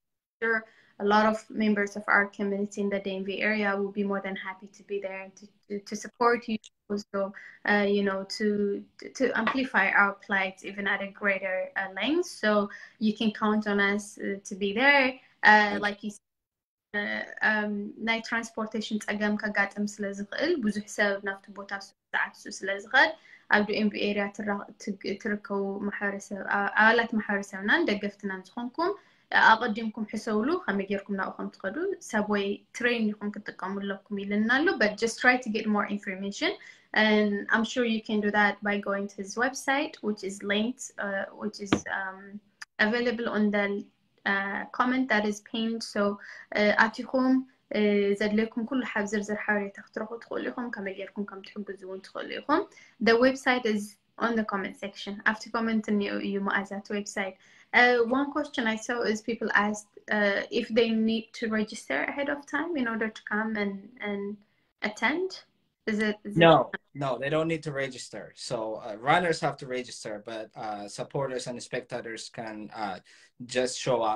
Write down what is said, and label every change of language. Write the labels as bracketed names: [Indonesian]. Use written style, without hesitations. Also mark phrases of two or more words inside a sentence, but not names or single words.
[English] Sure, a lot of members of our community in the DMV area will be more than happy to be there and to support you. Also, to amplify our plight even at a greater length. So you can count on us to be there. Like you said, night transportation [Tigrinya] ፀገም ከጋጥም ስለዝኽእል ብዙሕ ሰብ ናብቲ ቦታ ሰዓት ስለዝኸድ ኣብ ዲኤምቪ ኤሪያ ትርከቡ ማሕበረሰብ ኣባላት ማሕበረሰብና ደገፍትና ዝኾንኩም ኣቐዲምኩም ሕሰውሉ ከመይ ጌርኩም ናብኡ ከም ትኸዱ [English] subway train [Tigrinya] ኢኹም ክትጥቀሙለኩም ኢልና ኣሎ [English] but just try to get more information and I'm sure you can do that by going to his website which is linked which is available on the comment that is pinned. So [Tigrinya] ኣቲኹም ዘድለይኩም ኩሉ ሓብ ዝርዝር ሓበሬታ ክትረኽቡ ትኽእሉ ኢኹም ከመይ ጌርኩም ከም ትሕግዙ እውን ትኽእሉ ኢኹም [English] the website is on the comment section after comment [Tigrinya] እዩ መኣዛት [English] website one question I saw is people asked if they need to register ahead of time in order to come and attend. Is it No, they don't need to register. So runners have to register, but supporters and spectators can just show up.